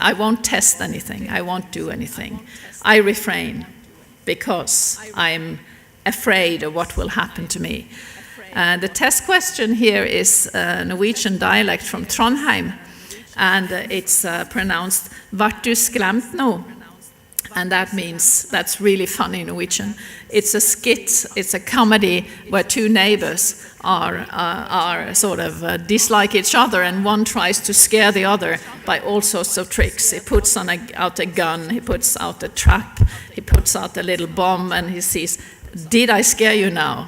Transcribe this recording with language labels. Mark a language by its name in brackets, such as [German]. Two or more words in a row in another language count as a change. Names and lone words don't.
[English] I won't test anything, I won't do anything. I refrain because I'm afraid of what will happen to me. The test question here is a Norwegian dialect from Trondheim, and it's pronounced [Norwegian] "Vart du skremt nå?" [English] And that means, that's really funny in Norwegian. It's a skit, it's a comedy where two neighbors are sort of dislike each other, and one tries to scare the other by all sorts of tricks. He puts out a gun, he puts out a trap, he puts out a little bomb, and he says, did I scare you now?